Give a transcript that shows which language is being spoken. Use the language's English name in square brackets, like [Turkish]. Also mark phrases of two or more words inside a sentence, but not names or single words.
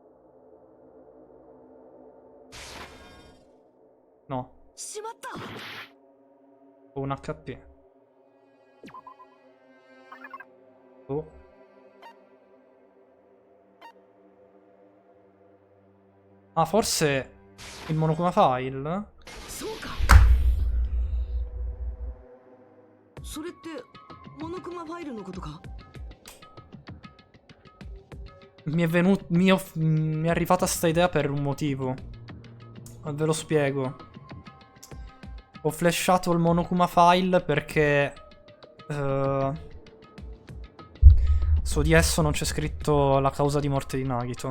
[Italian] No. O un HP. Oh. Ah, forse il Monokuma File? [Japanese] それってモノクマファイルのことか [Italian] Mi è arrivata sta idea per un motivo. Ve lo spiego. Ho flashato il Monokuma File perché su di esso non c'è scritto la causa di morte di Nagito.